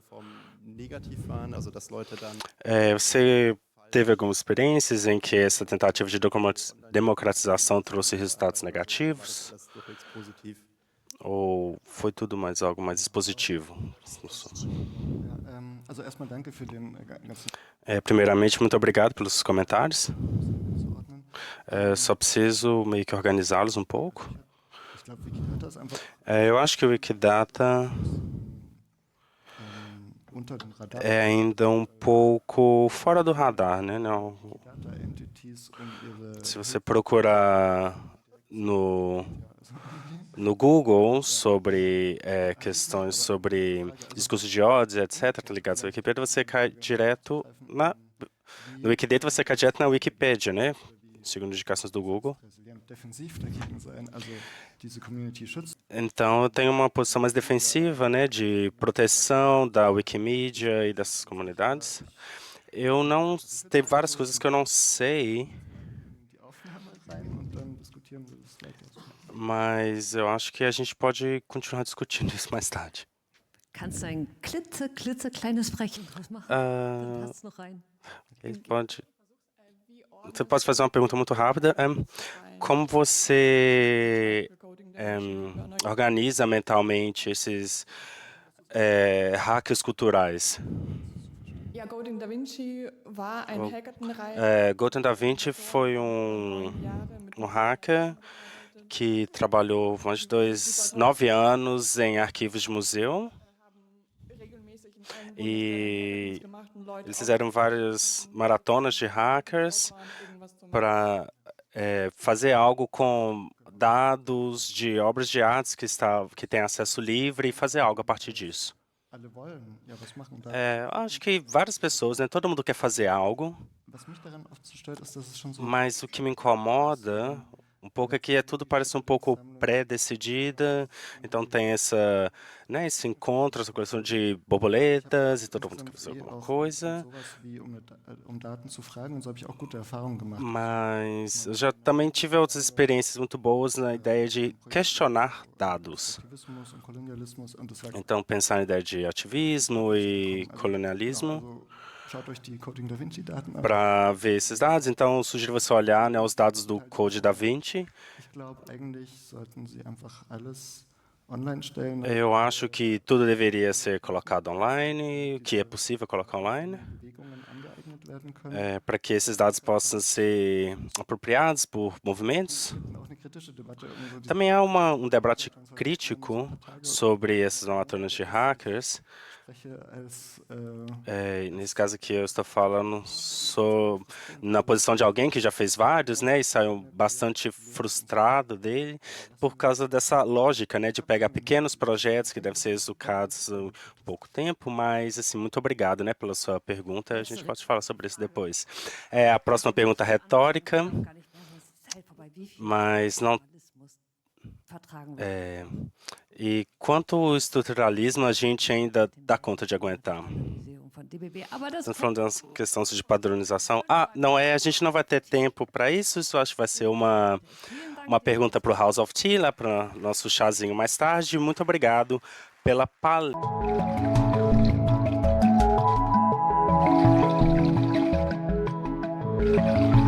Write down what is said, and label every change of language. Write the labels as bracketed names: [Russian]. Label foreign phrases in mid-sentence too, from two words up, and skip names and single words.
[Portuguese] Você teve algumas experiências em que essa tentativa de democratização trouxe resultados negativos? Ou foi tudo algo mais dispositivo? [German] Also erstmal danke für den ganzen [Portuguese] Primeiramente, muito obrigado pelos comentários. [German] zuordnen. [Portuguese] Só preciso meio que organizá-los um pouco. [German] Ich glaube, Wikidata ist einfach [Portuguese] Eu acho que o Wikidata [German] unter dem Radar. [Portuguese] é ainda um pouco fora do radar, né? Não, [English] Data Entities [German] ihre [Portuguese] se você procurar no Google sobre questões sobre discurso de ódio, etc., ligados à Wikipedia, você cai direto no Wikidata, você cai direto na Wikipédia, né? Segundo indicações do Google. [German] resilient defensiv dagegen sein, also diese Community schützen. [Portuguese] Então, eu tenho uma posição mais defensiva, né, de proteção da Wikimedia e dessas comunidades. Tem várias coisas que eu não sei, [German] Die Aufnahme rein und dann diskutieren wir das weiter. [Portuguese] mas eu acho que a gente pode continuar discutindo isso mais tarde. [German] Kannst du ein klitzekleines Brechen draus machen? Dann passt noch rein. [Portuguese] Você pode fazer uma pergunta muito rápida. Como você organiza mentalmente esses hackers culturais? [German] Ja, Golden Da Vinci war ein Hackathon-Reihe. [Portuguese] Golden Da Vinci foi um hacker que trabalhou mais de 9 anos em arquivos de museu. E eles fizeram várias maratonas de hackers para fazer algo com dados de obras de arte que têm acesso livre e fazer algo a partir disso. [German] Alle wollen ja was machen. [Portuguese] Acho que várias pessoas, né? Todo mundo quer fazer algo, [German] Was mich daran oft so stört, ist, dass es schon so [Portuguese] mas o que me incomoda um pouco é que tudo parece um pouco pré-decidida, então tem esse encontro, essa coleção de borboletas e todo mundo quer fazer alguma coisa. [German] sowas wie Daten zu fragen, und so habe ich auch gute Erfahrungen gemacht. [Portuguese] Mas eu já também tive outras experiências muito boas na ideia de questionar dados. [German] Aktivismus und Kolonialismus und das war [Portuguese] Então, pensar na ideia de ativismo e colonialismo [German] also, schaut euch die Coding Da Vinci Daten an. [Portuguese] para ver esses dados. Então, eu sugiro você olhar, né, os dados do Code Da Vinci. [German] Ich glaube, eigentlich sollten sie einfach alles online stellen. [Portuguese] Eu acho que tudo deveria ser colocado online, que é possível colocar online, [German] Bewegungen angeeignet werden können. [Portuguese] para que esses dados possam ser apropriados por movimentos. [German] Auch eine kritische Debatte irgendwo die [Portuguese] Também há um debate crítico sobre essas maratonas de hackers. [German] spreche als [Portuguese] Nesse caso aqui eu estou falando na posição de alguém que já fez vários, né, e saiu bastante frustrado dele por causa dessa lógica, né, de pegar pequenos projetos que devem ser executados em pouco tempo, mas assim, muito obrigado, né, pela sua pergunta. A gente pode falar sobre isso depois. A próxima pergunta retórica, [German] Gar nicht mehr, sonst ist es halt vorbei. Wie viel [Portuguese] mas não [German] Journalismus vertragen wir? [Portuguese] e quanto o estruturalismo a gente ainda dá conta de aguentar? [German] Museum von DBB. Aber das [Portuguese] Estamos falando da questão de padronização. Não é, a gente não vai ter tempo para isso. Isso acho que vai ser uma pergunta para o House of Tea, lá para o nosso chazinho mais tarde. Muito obrigado pela palestra.